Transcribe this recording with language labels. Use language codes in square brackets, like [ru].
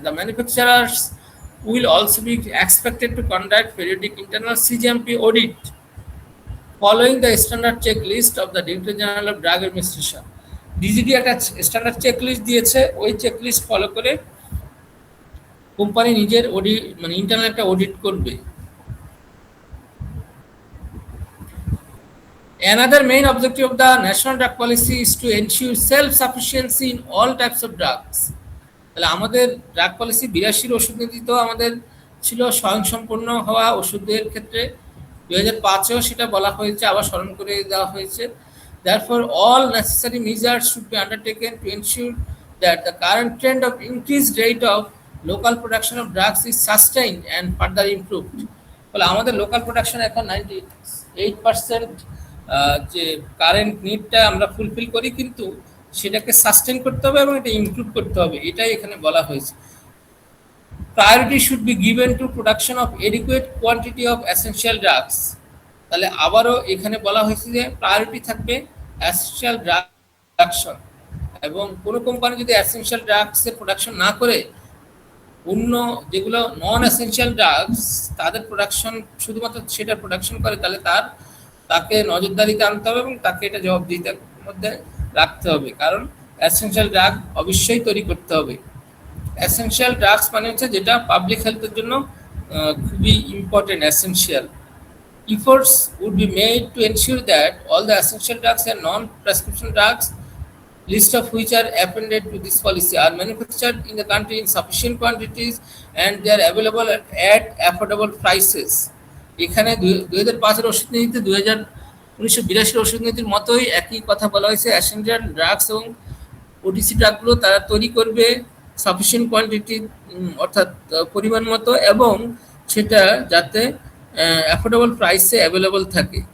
[en] The manufacturers will also be expected to conduct periodic internal CGMP audit following the standard checklist of the Director General of Drug Administration. [bn] DGD একটা standard checklist দিয়েছে, ওই checklist follow করে company নিজের audit মানে internal একটা audit করবে। [en] Another main objective of the national drug policy is to ensure self-sufficiency in all types of drugs. [bn] তাহলে আমাদের ড্রাগ পলিসি 82 ওষুধ নীতিতেও আমাদের ছিল স্বয়ংসম্পূর্ণ হওয়া ওষুধের ক্ষেত্রে, 2005-এও সেটা বলা হয়েছে, আবার স্মরণ করে দেওয়া হয়েছে। [en] Therefore, all necessary measures should be undertaken to ensure that the current trend of increased rate of local production of drugs is sustained and further improved. [bn] ফলে আমাদের লোকাল প্রোডাকশন এখন 98% যে কারেন্ট নিডটা আমরা ফুলফিল করি, কিন্তু সেটাকে সাস্টেন করতে হবে এবং এটা ইমপ্রুভ করতে হবে, এটাই এখানে বলা হয়েছে। [en] Priority should be given to production of adequate quantity of essential drugs. [bn] তাহলে আবারও এখানে বলা হয়েছে যে প্রায়োরিটি থাকবে এসেনশিয়াল ড্রাগ প্রোডাকশন, এবং কোনো কোম্পানি যদি এসেনশিয়াল ড্রাগসের প্রোডাকশন না করে অন্য যেগুলো নন এসেনশিয়াল ড্রাগস তাদের প্রোডাকশন শুধুমাত্র সেটা প্রোডাকশন করে, তাহলে তাকে নজরদারিতে আনতে হবে এবং তাকে এটা জবাবদিহিতার মধ্যে রাখতে হবে, কারণ এসেনশিয়াল ড্রাগ অবশ্যই তৈরি করতে হবে। এসেনশিয়াল ড্রাগস মানে হচ্ছে যেটা পাবলিক হেলথের জন্য খুবই important, essential. [en] Efforts would be made to ensure that all the essential drugs and non-prescription drugs, list of which are appended to this policy, are manufactured in the country in sufficient quantities and they are available at affordable prices. [bn] এখানে 2005-এর ওষুধ নীতিতে 1982 ওষুধ নীতির মতোই একই কথা বলা হয়েছে। এসেনশিয়াল ড্রাগস এবং ওটিসি ড্রাগগুলো তারা তৈরি করবে সাফিসিয়েন্ট কোয়ান্টিটি, অর্থাৎ পরিমাণ মতো, এবং সেটা যাতে অ্যাফোর্ডেবল প্রাইসে অ্যাভেলেবল থাকে।